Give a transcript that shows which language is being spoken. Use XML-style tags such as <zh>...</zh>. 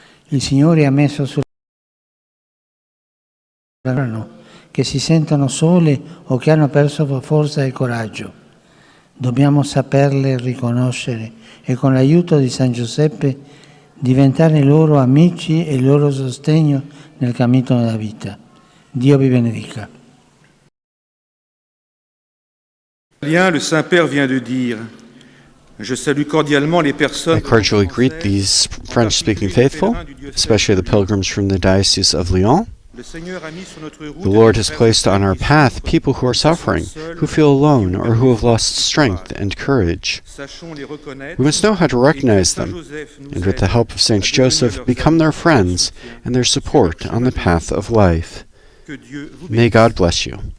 <it>Il Signore ha messo sul che si sentono sole o che hanno perso forza e coraggio. Dobbiamo saperle riconoscere e con l'aiuto di San Giuseppe diventare loro amici e il loro sostegno nel cammino della vita. Dio vi benedica.</it> <fr>Le Saint-Père vient de dire: Je salue cordialement les personnes.</fr> <en>I cordially greet these French-speaking faithful, especially the pilgrims from the Diocese of Lyon. The Lord has placed on our path people who are suffering, who feel alone, or who have lost strength and courage. We must know how to recognize them, and with the help of Saint Joseph, become their friends and their support on the path of life. May God bless you.</en>